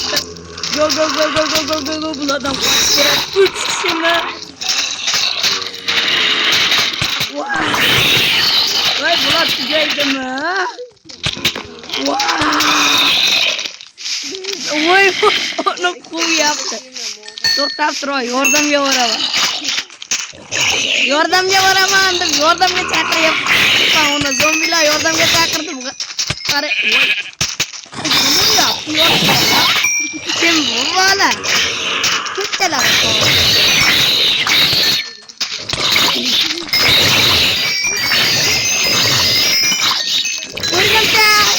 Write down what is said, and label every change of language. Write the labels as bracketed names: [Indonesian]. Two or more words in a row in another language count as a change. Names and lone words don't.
[Turkish] Go bu adam. 3 kişi mi? Vay Bulat geldi mi? Vay onu cool yaptı. [Uzbek] To'xtab tur, yordamga boraman. Yordamga chaqiryapman. Uni zombilar yordamga chaqirdim. Qara. Kim bu bola? Ketdilar. Ko'rganda.